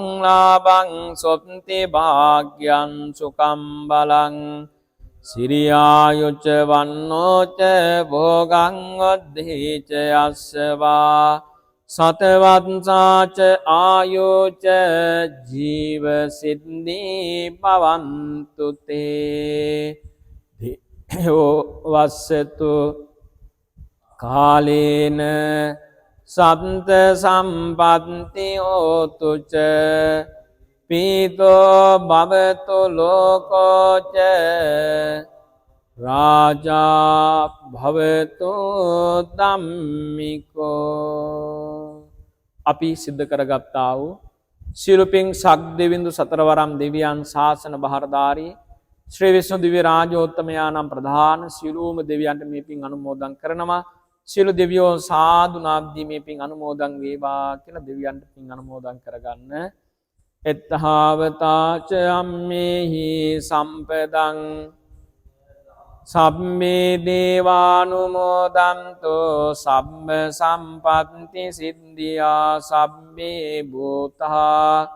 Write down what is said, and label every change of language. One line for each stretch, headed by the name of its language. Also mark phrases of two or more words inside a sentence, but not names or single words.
Pali: ලාභං සොත්ති භාග්‍යං සුඛං බලං සිරියායුච වන්නෝච භෝගං වද්ධිච යස්සවා සතවත්සාච ආයෝච ජීව සිද්ධි භවන්තු තේ දේවෝ වස්සතු කාලේන සත්ත සම්පත්ති හෝතුච පීතෝ භවතු ලෝකෝච රාජා භවතු ධම්මිකෝ.
Sinhala: අපි සිද්ධ කරගත්තා වූ සියලු පින් සක් දෙවිඳු සතරවරම් දෙවියන් ශාසන බහරදාරී ශ්‍රී විෂ්ණු දිව්‍ය රාජෝත්තමයානම් ප්‍රධාන සියලුම දෙවියන්ට මේ පින් අනුමෝදන් කරනවා. සියලු දෙවියෝ සාදු නාමදී මේ පින් අනුමෝදන් වේවා කියලා දෙවියන්ට පින් අනුමෝදන් කරගන්න.
Pali: එත්තහවතාච අම්මේහි සම්පදං සබ්බේ දේවානුමෝදන්තෝ සබ්බ සම්පත්ති සිද්ධියා සබ්බේ භූතා